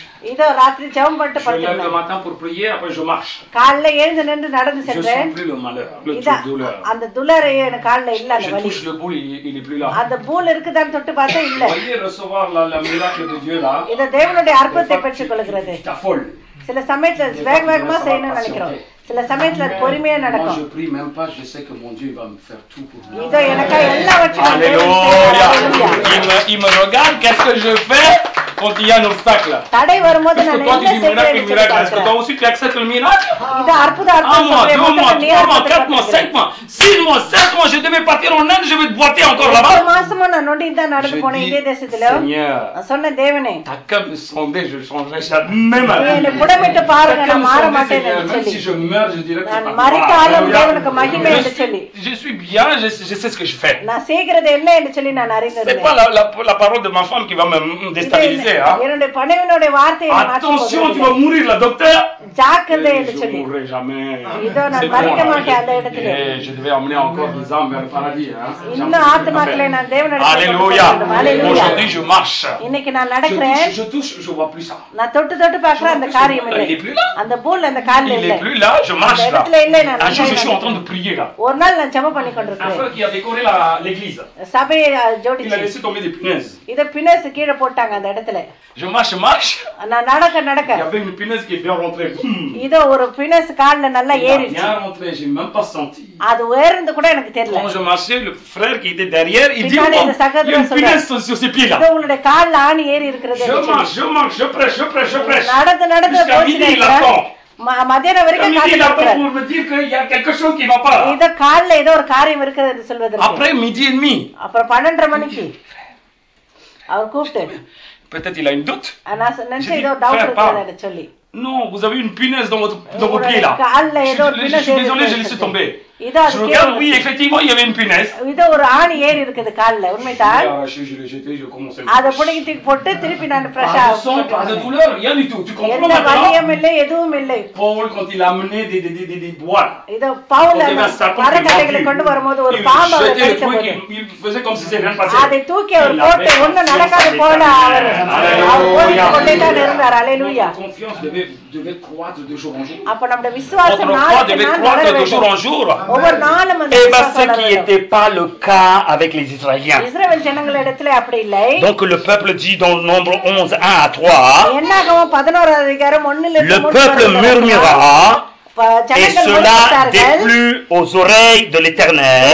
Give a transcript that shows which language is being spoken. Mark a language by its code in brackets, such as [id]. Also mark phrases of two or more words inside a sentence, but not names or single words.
[fr] Je lève le matin pour prier, après je marche. Je sens plus le malheur, le douleur. Je touche le boule, il est plus là. Voyez recevoir la miracle de Dieu là. C'est folle. [ta] சில சமயத்துல வேகமா செய்யணும்னு நினைக்கிறோம் சில சமயத்துல பொறுமையா நடக்கும் [fr] je prie même pas je sais que mon Dieu va me faire tout pour moi [ta] இதோ எனக்கு எல்லாவற்றையும் [fr] Alléluia il me regarde qu'est-ce que je fais quand il y a un obstacle [ta] தடை வரும்போது நான் என்ன செய்றேன்னு [fr] miracle est-ce que toi aussi tu acceptes le miracle [ta] இது அற்புத அற்புதம் [fr] 2 mois 3 mois 4 mois 5 mois 6 mois 7 mois je devais partir en Inde je vais te boiter encore là-bas [ta] ஒரு மாசமா நான் நொண்டி தான் நடந்து போனேன் இதே தேசத்துல நான் சொன்ன தேவனே தக்க [fr] me sonder je changerai jamais ma vie [ta] என்ன புடமிட்டு பாருங்க நான் மாற மாட்டேன்னு சொல்லி [fr] si je meurs je dirais que [ta] நான் மரித்தாலும் தேவனுக்கு மகிமை என்று சொல்லி [fr] je suis bien je sais ce que je fais [ta] நான் செய்கிறது என்ன என்று சொல்லி நான் அறிந்திருந்தேன் [fr] c'est pas la parole de ma femme qui va me déstabiliser hein [ta] என்னுடைய பணிவினுடைய வார்த்தை [fr] attention tu vas mourir la docteur [ta] ஜாக்கிரதை என்று சொல்லி [fr] je mourrai jamais [ta] இதோ நான் மரிக்க மாட்டேன் அந்த இடத்துல [fr] je devais emmener encore des âmes vers le paradis hein [ta] இன்னும் ஆத்துமாக்களை நான் தேவனிடத்தில் [fr] Alléluia aujourd'hui je marche [ta] இன்னைக்கு நான் நடக்கிறேன் [fr] je touche je vois plus ça [ta] நான் தொட்டு பார்க்கற அந்த காரியம் இல்லை அந்த போல் அந்த கால்ல இல்லை il [fr] est plus là je marche là un jour je suis en train de prier là [ta] ஒரு நாள் நான் ஜெபம் பண்ணி கொண்டிருக்கிறேன் [fr] un frère qui a décoré l'église [ta] சபையை ஜோடிச்சு [fr] il a laissé tomber des punaises [ta] இத பினஸ் கீழ போட்டாங்க அந்த இடத்துல [fr] je marche [ta] நான் நடக்க [fr] il y avait une punaise qui est bien rentrée [ta] இதோ ஒரு பினஸ் கால்ல நல்லா ஏறிச்சு [fr] bien rentrée j'ai même pas senti [ta] அது உயர்ந்து கூட எனக்கு தெரியல [fr] quand je marchais le frère qui était derrière il dit il y a une punaise sur ses pieds là [ta] உங்களுடைய கால்ல ஆணி ஏறி இருக்குது [fr] je marche je prêche [ta] நடந்து போறேன் மதியான வரைக்கும் காத்துக்கிட்டேன் [fr] pour me dire que il y a quelque chose qui va pas [ta] இத கால்ல ஏதோ ஒரு காரியம் இருக்குது என்று சொல்வதற்கு [fr] après midi et demi [ta] அப்புறம் 12:30 மணிக்கு அவர் கூப்பிட்டு [fr] peut-être il a une doute [ta] நான் நினைச்சேன் ஏதோ டவுட் இருக்குன்னு சொல்லி [fr] Non, vous avez une punaise dans vos pieds là. Je suis désolé, je laissé tomber. Je regarde, oui, effectivement, il y avait une punaise. [ta] இது ஒரு ஆணி ஏறி இருக்குது கால்ல உண்மைதான். [fr] Je l'ai jeté, je commençais. [ta] அத புடிங்கி தூக்கி போட்டு திருப்பி நான் ஃப்ரெஷா. [fr] Pas de douleur, rien du tout. Tu comprends [ta] எந்த வலியும் இல்லை எதுவும் இல்லை. [fr] Paul quand il a amené des bois. [ta] இது பவுல் மரக்கட்டைகளை கொண்டு வரும்போது ஒரு பாம்பு அவரை கடித்தபோது [fr] il faisait comme si c'était rien passé. [ta] அதை தூக்கி அவர் போட்டு ஒண்ணும் நடக்காது போல அவர் கொண்டே தான் இருந்தார். அல்லேலூயா. [fr] Confiance devait croître de jour en jour. [ta] அப்ப நம்முடைய விசுவாசம் [fr] devait croître de jour en jour. Et ce qui n'était pas le cas avec les Israéliens. Donc le peuple dit dans Nombre 11, 1 à 3, le peuple murmura et cela déplut aux oreilles de l'Éternel.